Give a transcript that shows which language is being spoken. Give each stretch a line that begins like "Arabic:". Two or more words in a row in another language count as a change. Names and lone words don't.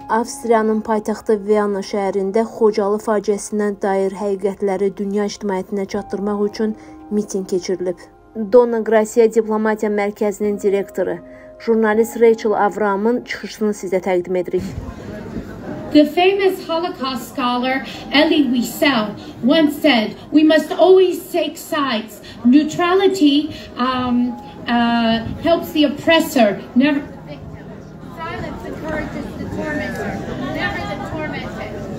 Azerbaijani: Avstriyanın paytaxtı Vyana şəhərində Xocalı faciəsindən dair həqiqətləri dünya ictimaiyyətinə çatdırmaq üçün miting keçirilib. Dona Gracia Diplomatiya Mərkəzinin direktoru, jurnalist Reyçel Avrahamın çıxışını sizə təqdim edirik.
English: The famous Holocaust scholar Elie Wiesel once said, "We must always take sides. Neutrality helps the oppressor, never silence encourages the tormentor, never the tormented."